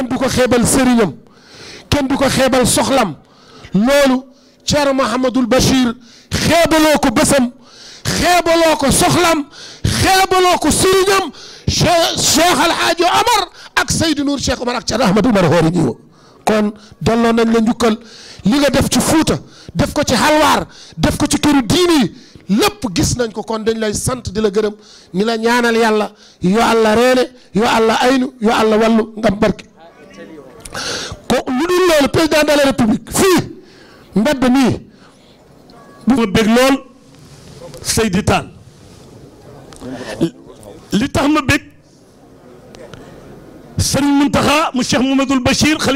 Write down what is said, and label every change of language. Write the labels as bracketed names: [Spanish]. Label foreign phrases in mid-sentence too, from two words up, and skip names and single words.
[Wolof] du ko xeebal sëriñam kenn du ko xeebal soxlam loolu Thierno Mouhamadul Bachir xeebaloo ko bésam xeebaloo ko soxlam xeebaloo ko sëriñam Cheikh El Hadj Omar ak Seydou Nour Cheikh Omar ak Thierno Ahmadou Oumar Hoori ñi kon delloo nañ la njukkal li nga def ci Fuuta def ko ci Halwaar def ko ci këru diini yi lépp gis nañ ko kon dañ lay sant di la gërëm ni la ñaanal yàlla [Fula] yo Allah reene yo Allah aynu yo Allah wallu ngam barke ko [Wolof] lu dul loolu [French] président de la république [Wolof] fii mbedd mii bu ma bég lool Seydi Tall li tax ma bég Serigne Mountakha mu Cheikh Mouhamadoul Bachir xalif